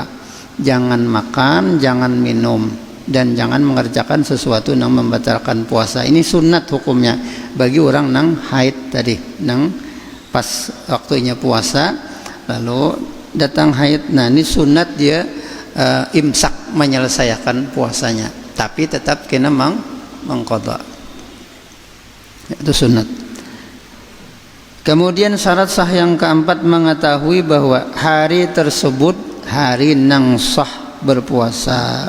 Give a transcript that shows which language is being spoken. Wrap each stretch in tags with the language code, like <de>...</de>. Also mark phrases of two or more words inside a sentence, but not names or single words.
<id>Jangan makan, jangan minum, dan jangan mengerjakan sesuatu yang membatalkan puasa. Ini sunat hukumnya bagi orang nang haid tadi, nang pas waktunya puasa lalu datang haid. Nah ini sunat dia imsak, menyelesaikan puasanya, tapi tetap kena mengqadha. Itu sunat. Kemudian syarat sah yang keempat, mengetahui bahwa hari tersebut hari nang sah berpuasa.</id>